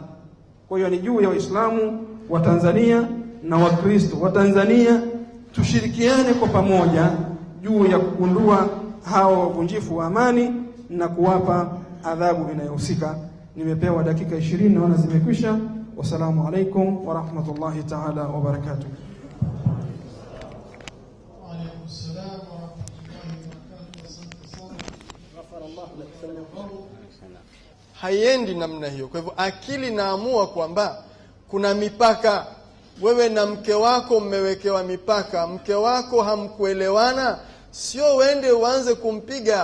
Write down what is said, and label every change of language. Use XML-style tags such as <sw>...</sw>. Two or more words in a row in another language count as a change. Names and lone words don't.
<sw>Kwa hiyo ni juu ya Waislamu wa Tanzania na Wakristo wa Tanzania tushirikiane kwa pamoja juu ya kugundua hawa wavunjifu wa amani na kuwapa adhabu inayohusika. Nimepewa dakika 20 naona zimekwisha.</sw> <ar>والسلام عليكم ورحمة الله تعالى وبركاته. وعليكم السلام ورحمة الله وبركاته.</ar> <sw>Haiendi namna hiyo. Kwa hivyo akili naamua kwamba kuna mipaka. Wewe na mke wako mmewekewa mipaka. Mke wako hamkuelewana, sio uende uanze kumpiga.</sw>